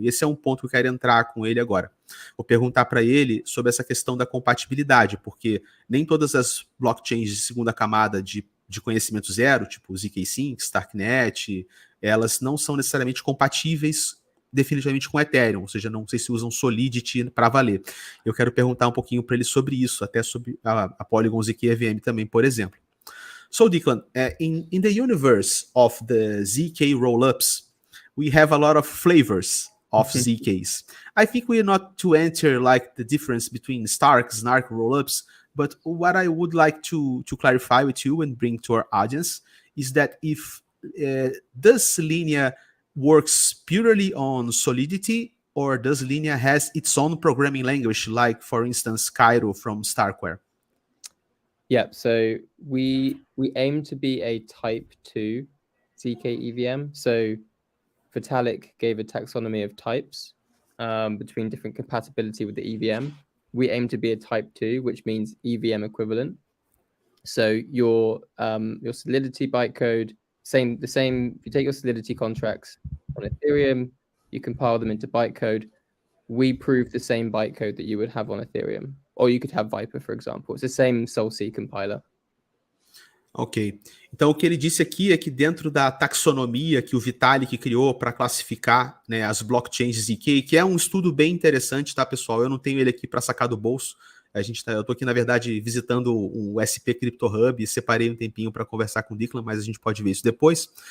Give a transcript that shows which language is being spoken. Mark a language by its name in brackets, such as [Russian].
[Portuguese] E esse é um ponto que eu quero entrar com ele agora. Vou perguntar para ele sobre essa questão da compatibilidade, porque nem todas as blockchains de segunda camada de conhecimento zero, tipo ZK-Sync, Starknet, elas não são necessariamente compatíveis definitivamente com Ethereum, ou seja, não sei se usam Solidity para valer. Eu quero perguntar um pouquinho para ele sobre isso, até sobre a Polygon ZK EVM também, por exemplo. [English] So, Declan, in the universe of the ZK rollups, we have a lot of flavors of ZKs. I think we are not to enter like the difference between Stark, Snark rollups, but what I would like to clarify with you and bring to our audience is that if does Linea works purely on Solidity, or does Linea has its own programming language, like, for instance, Cairo from Starkware? Yeah, so we aim to be a type 2 ZK EVM. So Vitalik gave a taxonomy of types between different compatibility with the EVM. We aim to be a type 2, which means EVM equivalent. So your Solidity bytecode, the same. If you take your Solidity contracts on Ethereum, you compile them into bytecode. We prove the same bytecode that you would have on Ethereum, or you could have Viper, for example. It's the same Sol C compiler. Ok. [Portuguese] Então, o que ele disse aqui é que dentro da taxonomia que o Vitalik criou para classificar, né, as blockchains ZK, que é um estudo bem interessante, tá, pessoal? Eu não tenho ele aqui para sacar do bolso. Eu estou aqui, na verdade, visitando o SP Crypto Hub, separei um tempinho para conversar com o Declan, mas a gente pode ver isso depois.